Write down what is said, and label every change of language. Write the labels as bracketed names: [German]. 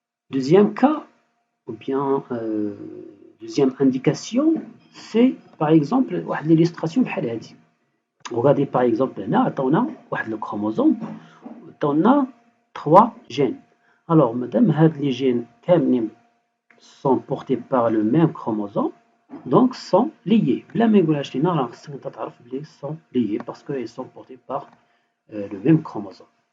[French] Deuxième cas, ou bien deuxième indication, c'est par exemple واحد l'illustration بحال هادي. [Arabic] Regardez par exemple هنا عطاونا واحد لو كروموزوم عطاونا 3 جين. [French] Alors مادام هاد لي جين كاملين sont portés par le même chromosome donc sont liés. بلا ما يقولهاش لينا راه خصك انت تعرف بلي sont liés parce que ils sont portés par le même chromosome.